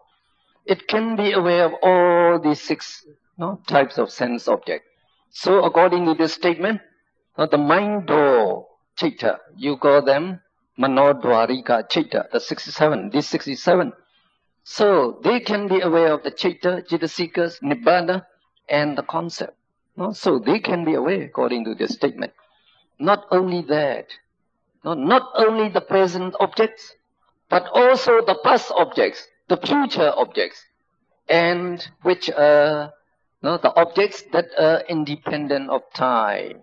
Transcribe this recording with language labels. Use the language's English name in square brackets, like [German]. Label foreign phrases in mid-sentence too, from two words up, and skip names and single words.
[English] It can be aware of all these 6 types of sense objects. So according to this statement, the mind door citta, you call them [Pali] Manodwarika citta, [English] the 67, these 67. So they can be aware of the citta, cittasikas, nibbana, and the concept. So they can be aware according to this statement. Not only that, not only the present objects, but also the past objects, the future objects, and which are the objects that are independent of time.